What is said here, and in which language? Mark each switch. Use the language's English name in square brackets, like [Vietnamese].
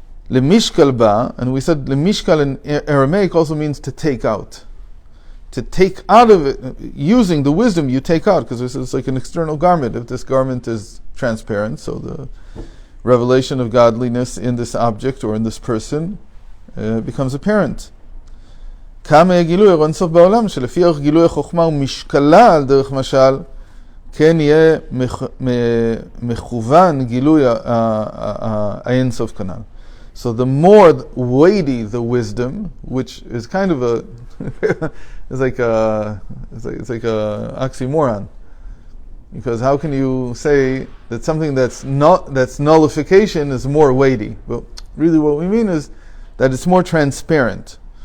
[English] Lemishkal ba, and we said lemishkal in Aramaic also means to take out. To take out of it, using the wisdom you take out, because it's like an external garment. If this garment is transparent, so the revelation of godliness in this object or in this person becomes apparent. [Hebrew] כמה גילוי אין סוף בעולם, שלפי גילוי החוכמה ומשקלה על דרך משל, כן יהיה מכוון גילוי האין סוף כנ"ל. [English] So the more weighty the wisdom, which is kind of a it's like a oxymoron, because how can you say that something that's nullification is more weighty? Well, really, what we mean is that it's more transparent.